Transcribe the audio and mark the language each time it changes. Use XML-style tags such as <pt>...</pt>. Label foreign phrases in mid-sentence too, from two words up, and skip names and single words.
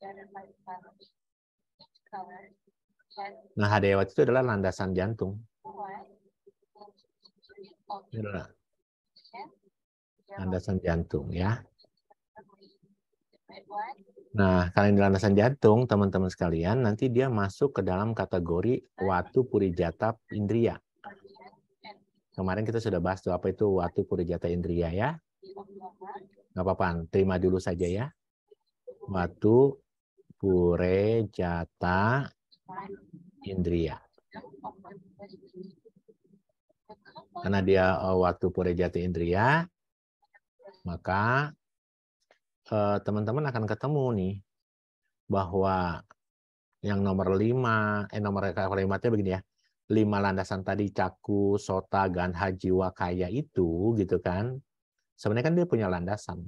<id>Nah, hadayawatu itu adalah landasan jantung. Ini adalah landasan jantung ya. Nah, kalau ini landasan jantung, teman-teman sekalian, nanti dia masuk ke dalam kategori</id> <pi>watu purijata indriya.</pi> <id>Kemarin kita sudah bahas tuh apa itu</id> <pi>watu purijata indriya</pi> <id>ya. Nggak apa-apa, terima dulu saja ya.</id> <pi>Watu purijata indriya.</pi> <id>Karena dia</id> <pi>watu purijata indriya,</pi> <id>maka teman-teman akan ketemu nih bahwa yang nomor 5, nomor kalimatnya begini ya, 5 landasan tadi</id> <pi>caku, sota, gandha, jiwa, kaya</pi> <id>itu gitu kan, sebenarnya kan dia punya landasan.</id>